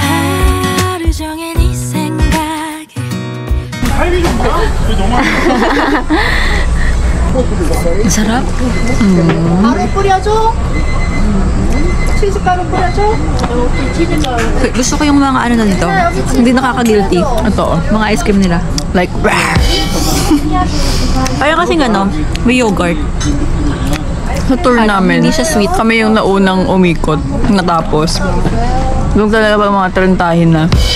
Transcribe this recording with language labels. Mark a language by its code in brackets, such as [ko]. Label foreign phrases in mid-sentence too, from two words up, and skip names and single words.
[ko] 하루 종일 네 생각에. [tl] Sarap. [ko] 가루 뿌려줘. 치즈 가루 뿌려줘. [tl] Gusto ko yung mga ano na dito. Hindi nakaka-guilty. Ito. Mga ice cream nila. Like, Parang kasing ano, may yogurt. sa tour namin, hindi siya sweet. kami yung naunang umikot, natapos. Doon talaga pa mga trentahin na.